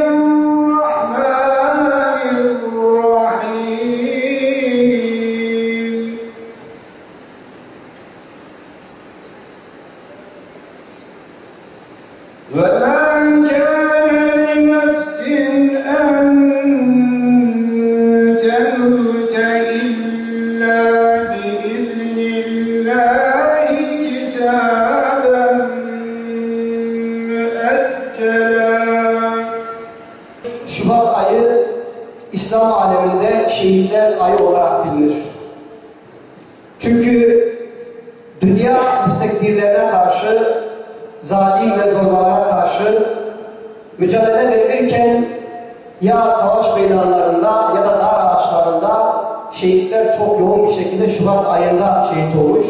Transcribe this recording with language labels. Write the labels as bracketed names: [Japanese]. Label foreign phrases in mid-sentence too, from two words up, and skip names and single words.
[Arabic] الرحمن الرحيم وما كان لنفس أن تموت إلا بإذن الله كتابا مؤجلا. [Turkish] Şubat ayı İslam aleminde şehitler ayı olarak bilinir. Çünkü dünya müstekbirlerine karşı, zalim ve zorbalara karşı mücadele verirken ya savaş meydanlarında ya da dar ağaçlarında şehitler çok yoğun bir şekilde Şubat ayında şehit olmuş.